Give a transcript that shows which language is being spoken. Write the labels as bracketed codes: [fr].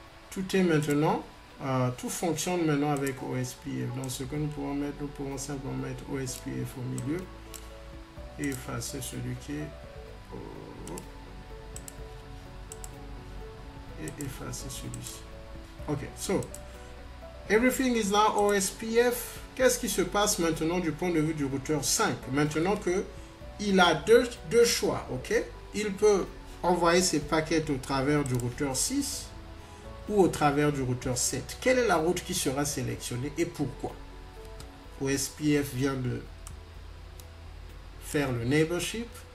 [fr] Tout est maintenant, tout fonctionne maintenant avec OSPF. Donc ce que nous pouvons mettre, nous pouvons simplement mettre OSPF au milieu et effacer celui qui est et effacer celui-ci. [en] Ok, so everything is now OSPF. [fr] Qu'est-ce qui se passe maintenant du point de vue du routeur 5? Maintenant que il a deux choix, ok? Il peut envoyer ses paquets au travers du routeur 6 ou au travers du routeur 7. Quelle est la route qui sera sélectionnée et pourquoi? OSPF vient de faire le neighborship.